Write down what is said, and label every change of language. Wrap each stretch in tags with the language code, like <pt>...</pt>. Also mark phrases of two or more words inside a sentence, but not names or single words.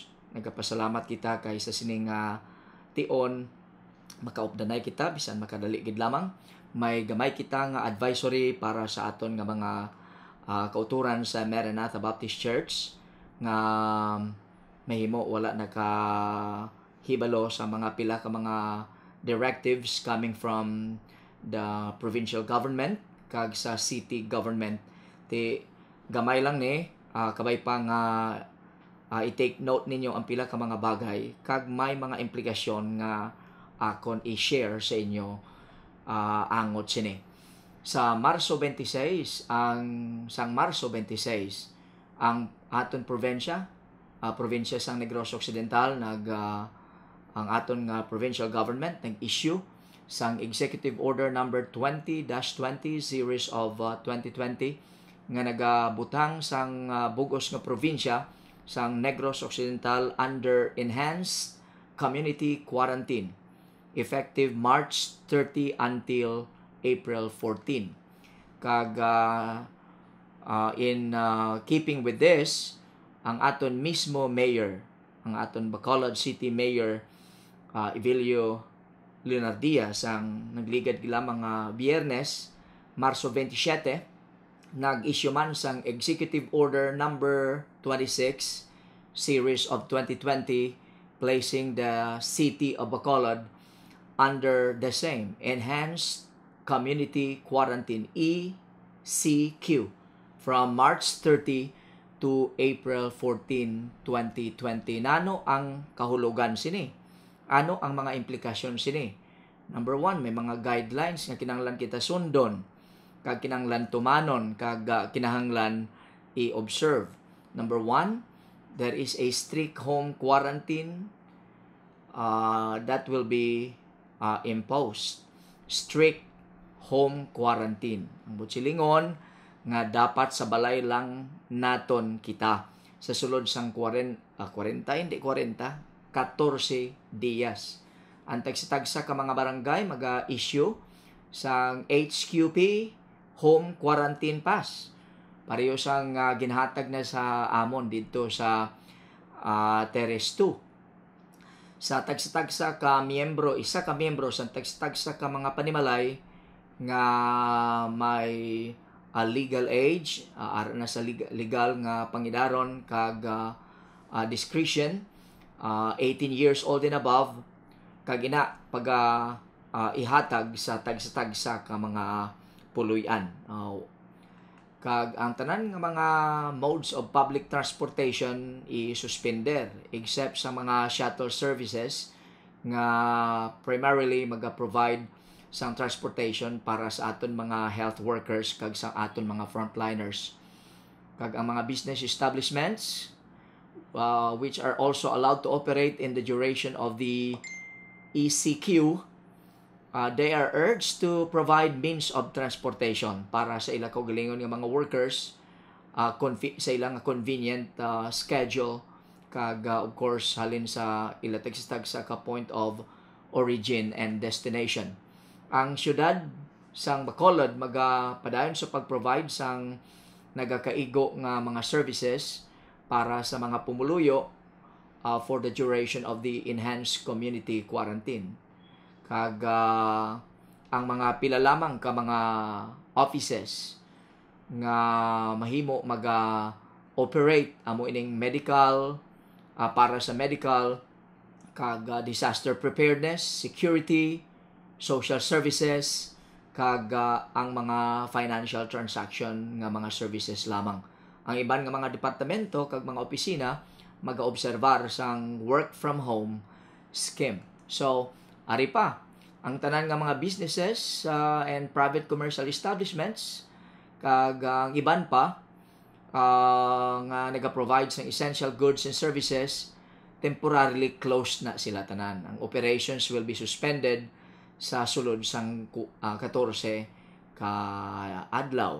<hil>Nagapasalamat kita kay sa sining tion makaupdanay kita bisan makadali gid lamang. May gamay kita nga advisory para sa aton nga mga kauturan sa Maranatha Baptist Church nga mahimo wala nakahibalo sa mga pila ka mga directives</hil> <en>coming from the provincial government</en> <hil>kag sa</hil> <en>city government.</en> <hil>Ti gamay lang ni kabay pa nga i-</hil> <en>take note</en> <hil>ninyo ang pila ka mga bagay kag may mga implikasyon nga akon i-share sa inyo angot sini. Sa Marso 26 sang Marso 26 ang aton probinsya sang Negros Occidental ang aton nga</hil> <en>provincial government</en> <hil>nag-issue sang</hil> <en>Executive Order number 20-20 series of 2020</en> <hil>nga nagabutang sang bugos nga probinsya sang Negros Occidental</hil> <en>under enhanced community quarantine effective March 30 until April 14. Kag in keeping with this,</en> <hil>ang aton mismo mayor, ang aton Bacolod City Mayor Evelio Leonardia sang nagligad lamang Biyernes, Marso 27, nag-issue man sang</hil> <en>Executive Order number 26 series of 2020 placing the city of Bacolod under the same enhanced community quarantine ECQ from March 30 to April 14, 2020.</en> <hil>Nano ang kahulugan sini? Ano ang mga implikasyon sini? Number 1, may mga guidelines nga kinahanglan kita sundon, kag kinahanglan tumanon, kag kinahanglan i-observe.</hil> <en>Number 1, there is a strict home quarantine that will be imposed. Strict home quarantine.</en> <hil>Ang butsilingon nga dapat sa balay lang naton kita sa sulod sang 40 14 días. Ang tagsa ka mga barangay mag-issue sang HQP</hil> <en>Home Quarantine Pass.</en> <hil>Pareho sang ginhatag na sa amon dito sa Teres 2. Sa tagsa ka miyembro, isa ka miyembro sa tagsa ka mga panimalay nga may</hil> <en>legal age,</en> <hil>na sa legal nga pangidaron kag discretion,</hil> <en>18 years old and above,</en> <hil>kag ina pag ihatag sa tagsa ka mga puluyan. Kag ang tanan nga mga</hil> <en>modes of public transportation</en> <hil>i-suspender except sa mga</hil> <en>shuttle services</en> <hil>nga primarily maga-provide sang transportation para sa aton mga</hil> <en>health workers</en> <hil>kag sa aton mga frontliners.</hil> <en>Kag ang mga business establishments which are also allowed to operate in the duration of the ECQ, they are urged to provide means of transportation</en> <hil>para sa ilang kaugalingon ng mga</hil> <en>workers</en> <hil>sa ilang</hil> <en>convenient schedule kag of course</en> <hil>halin sa ilatagstag sa ka</hil> <en>point of origin and destination.</en> <hil>Ang syudad sang Bacolod magapadayon sa pag-provide sang nagakaigo nga mga services para sa mga pumuluyo</hil> <en>for the duration of the enhanced community quarantine.</en> <hil>Kag ang mga pila lamang ka mga offices nga mahimo operate amo ining medical, para sa medical, kag</hil> <en>disaster preparedness, security, social services,</en> <hil>kag ang mga</hil> <en>financial transaction</en> <hil>nga mga services lamang. Ang iban nga mga departamento kag mga opisina mag-observar sang</hil> <en>work from home scheme.</en> <hil>So, ari pa ang tanan nga mga</hil> <en>businesses and private commercial establishments</en> <hil>kag ang iban pa nga naga-provide ng</hil> <en>essential goods and services, temporarily closed</en> <hil>na sila tanan. Ang</hil> <en>operations will be suspended</en> <hil>sa sulod sang 14 ka adlaw.</hil>